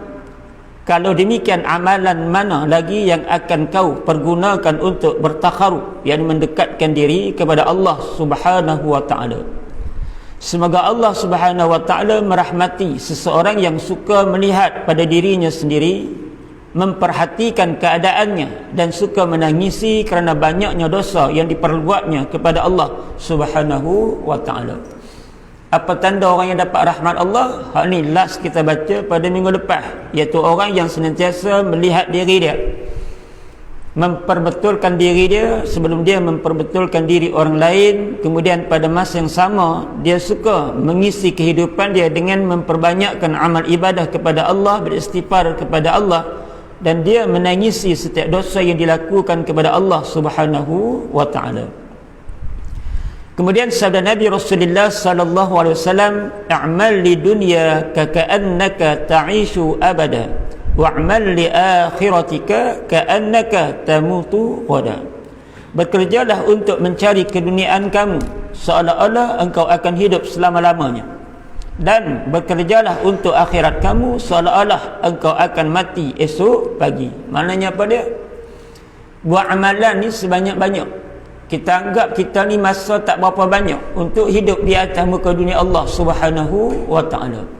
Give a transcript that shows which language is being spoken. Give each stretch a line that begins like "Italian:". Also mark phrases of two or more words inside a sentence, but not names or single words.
Malay: Kalau demikian, amalan mana lagi yang akan kau pergunakan untuk bertakharub, yang mendekatkan diri kepada Allah
Arabic: سبحانه وتعالى.
Malay: Semoga Allah
Arabic: سبحانه وتعالى
Malay: merahmati seseorang yang suka melihat pada dirinya sendiri, memperhatikan keadaannya dan suka menangisi kerana banyaknya dosa yang diperbuatnya kepada Allah
Arabic: سبحانه وتعالى.
Malay: Apa tanda orang yang dapat rahmat Allah? Hal ni last kita baca pada minggu lepas, iaitu orang yang senantiasa melihat diri dia, memperbetulkan diri dia sebelum dia memperbetulkan diri orang lain. Kemudian pada masa yang sama dia suka mengisi kehidupan dia dengan memperbanyakkan amal ibadah kepada Allah, beristighfar kepada Allah, dan dia menangisi setiap dosa yang dilakukan kepada Allah
Arabic: سبحانه وتعالى.
Malay: Kemudian sabda Nabi Rasulullah
Arabic: صلى الله عليه وسلم, "اعمل لدنياك كأنك تعيش أبدا، واعمل لآخرتك كأنك تموت غدا."
Malay: Bekerjalah untuk mencari keduniaan kamu seolah-olah engkau akan hidup selama-lamanya, dan bekerjalah untuk akhirat kamu seolah-olah engkau akan mati esok pagi. Maknanya apa dia? Buat amalan ni sebanyak-banyak. Kita anggap kita ni masa tak berapa banyak untuk hidup di atas muka dunia Allah
Arabic: سبحانه وتعالى.